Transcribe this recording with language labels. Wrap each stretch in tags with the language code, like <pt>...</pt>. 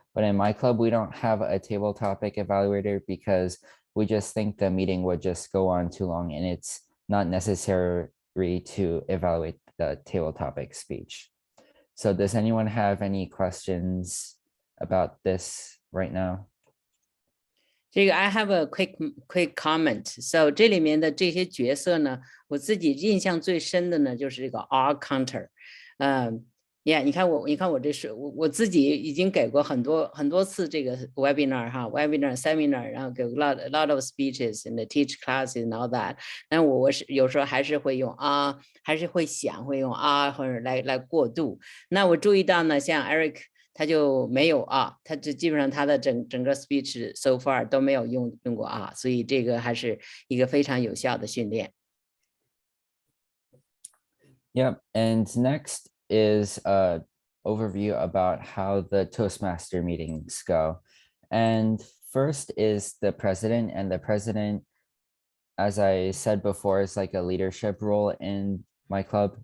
<en>But in my club, we don't have a table topic evaluator because we just think the meeting would just go on too long, and it's not necessary to evaluate the table topic speech. So does anyone have any questions about this right now? I have a quick comment.</en> <zh>So 这里面的这些角色呢，我自己印象最深的呢，就是这个 R counter。你看我这是我自己已经给过很多次这个</zh> <en>webinar webinar seminar，</en> <zh>然后给</zh> <en>a lot of speeches and teach classes and all that。</en> <zh>但我是有时候还是会用啊，还是会用啊，或者来过渡。那我注意到呢，像 Eric 他就没有啊，他就基本上他的整个</zh> <en>speech so far</en> <zh>都没有用过啊，所以这个还是一个非常有效的训练。</zh> <en>Yep, and next is an overview about how the Toastmaster meetings go. And first is the president, and the president, as I said before, is like a leadership role in my club.</en>